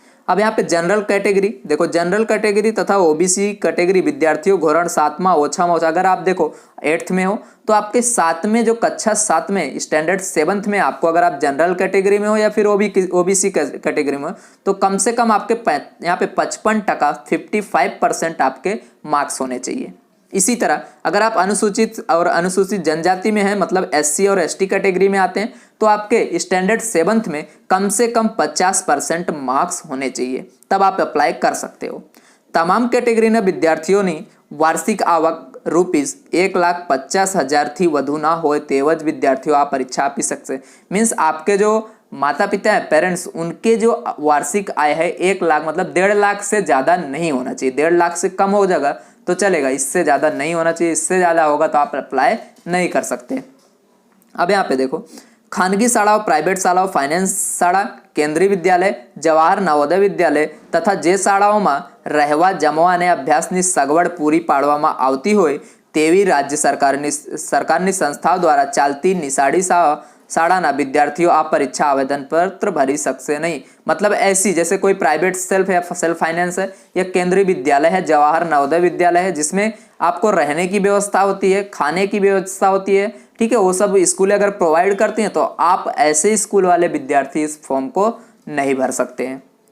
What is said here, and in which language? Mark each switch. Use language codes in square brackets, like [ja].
[hi] अब यहाँ पे जनरल कैटेगरी देखो, जनरल कैटेगरी तथा ओबीसी कैटेगरी विद्यार्थियों धोरण 7वां [gu] ओछा में ओछा, [hi] अगर आप देखो 8th में हो तो आपके 7वें जो कक्षा 7 में स्टैंडर्ड 7th में आपको, अगर आप जनरल कैटेगरी में हो या फिर ओबीसी कैटेगरी में हो, तो कम से कम आपके यहाँ पे 55% 55% आपके मार्क्स होने चाहिए। इसी तरह अगर आप अनुसूचित और अनुसूचित जनजाति में हैं, मतलब एससी और एसटी कैटेगरी में आते हैं, तो आपके स्टैंडर्ड 7th में कम से कम 50% मार्क्स होने चाहिए, तब आप अप्लाई कर सकते हो। [gu] तमाम कैटेगरीના વિદ્યાર્થીઓની વાર્ષિક આવક ₹1,50,000 થી વધુ ના હોય તેવા જ વિદ્યાર્થીઓ આ પરીક્ષા આપી શકશે। [hi] मीन्स आपके जो माता पिता हैं, पेरेंट्स, उनके जो वार्षिक आय है 1 लाख, मतलब 1.5 लाख से ज़्यादा नहीं होना चाहिए। 1.5 लाख से कम हो जाएगा तो चलेगा, इससे ज़्यादा नहीं होना चाहिए। इससे ज़्यादा होगा तो आप अप्लाई नहीं कर सकते। अब यहाँ पे देखो, खानगी शालाओं, प्राइवेट शालाओं, फाइनेंस शाला, केंद्रीय विद्यालय, जवाहर नवोदय विद्यालय तथा [gu] જે શાળાઓમાં રહેવા જમવા અને અભ્યાસની સગવડ પૂરી પાડવામાં આવતી હોય તેવી રાજ્ય સરકારની સંસ્થાઓ દ્વારા ચાલતી નિશાળી શાળાના વિદ્યાર્થીઓ આ પરીક્ષા આવેદન પત્ર ભરી શકશે નહીં। [hi] मतलब ऐसी जैसे कोई प्राइवेट सेल्फ फाइनेंस है या केंद्रीय विद्यालय है, जवाहर नवोदय विद्यालय है, जिसमें आपको रहने की व्यवस्था होती है, खाने की व्यवस्था होती है, ठीक है, वो सब स्कूल अगर प्रोवाइड करती हैं तो आप ऐसे स्कूल वाले विद्यार्थी इस फॉर्म को नहीं भर सकते हैं।